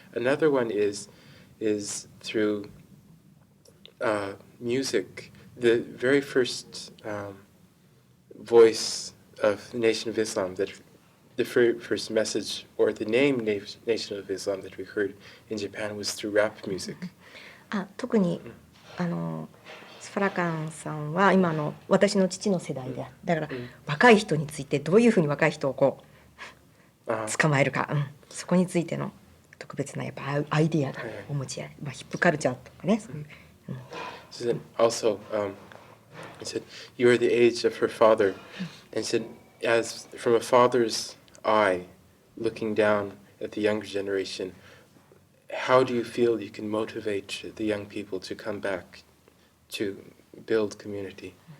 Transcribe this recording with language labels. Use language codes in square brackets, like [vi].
[en] Another one is through music. The very first voice of the Nation of Islam, that the first message or the name Nation of Islam that we heard in Japan was through rap music. [ja] 特にファラカンさんは今の私の父の世代で、だから若い人についてどういうふうに若い人をこう捕まえるか、そこについての特別なやっぱアイディアがお持ちや、ヒップカルチャーとかね。 [en] So then also, he said, you are the age of her father, and said, as from a father's eye, looking down at the younger generation, how do you feel you can motivate the young people to come back to build community?